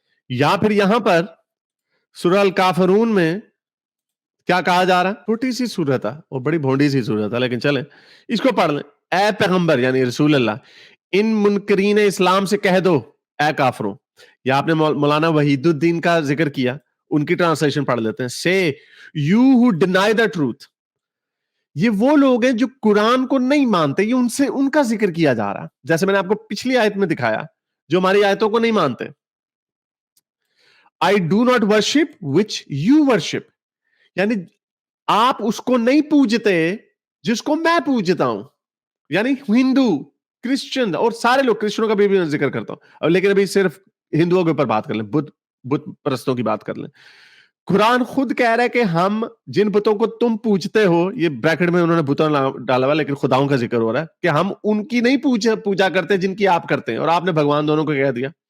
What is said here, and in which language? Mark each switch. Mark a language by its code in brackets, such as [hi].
[ur] یا پھر یہاں پر سورہ الکافرون میں کیا کہا جا رہا ہے؟ چھوٹی سی سورت ہے, وہ بڑی بھونڈی سی سورت ہے, لیکن چلیں اس کو پڑھ لیں. اے پیغمبر یعنی رسول اللہ, ان منکرین اسلام سے کہہ دو اے کافروں. یا آپ نے مولانا وحید الدین کا ذکر کیا, ان کی ٹرانسلیشن پڑھ لیتے ہیں. [en] say you who deny the truth. [ur] یہ وہ لوگ ہیں جو قرآن کو نہیں مانتے, یہ ان کا ذکر کیا جا رہا ہے, جیسے میں نے آپ کو پچھلی آیت میں دکھایا, جو ہماری آیتوں کو نہیں مانتے. [en] I do not worship which you worship. [ur] یعنی آپ اس کو نہیں پوجتے جس کو میں پوجتا ہوں. یعنی ہندو کرسچن اور سارے لوگ, کرسچنوں کا بھی ذکر کرتا ہوں اب, لیکن ابھی صرف ہندوؤں کے اوپر بات کر لیں, بت پرستوں کی بات کر لیں. قرآن خود کہہ رہا ہے کہ ہم جن بتوں کو تم پوجتے ہو, یہ بریکٹ میں انہوں نے بتوں ڈالا ہوا لیکن خداؤں کا ذکر ہو رہا ہے, کہ ہم ان کی نہیں پوجا کرتے جن کی آپ کرتے ہیں, اور آپ نے بھگوان دونوں کو کہہ دیا.